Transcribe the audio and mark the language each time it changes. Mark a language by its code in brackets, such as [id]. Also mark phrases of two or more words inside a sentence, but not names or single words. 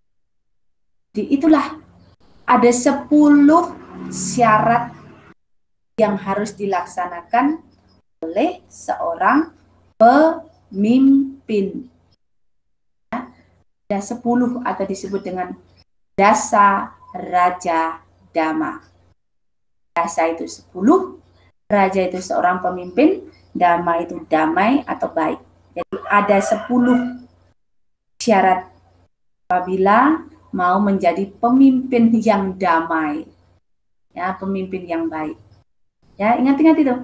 [id] Jadi itulah ada 10 syarat yang harus dilaksanakan oleh seorang pemimpin. Ya, ada 10 atau disebut dengan [pi] dasa raja dhamma. [id] Dasa itu 10, raja itu seorang pemimpin, dhamma itu damai atau baik. Jadi ada 10 syarat apabila mau menjadi pemimpin yang damai. Ya, pemimpin yang baik. Ya, ingat-ingat itu.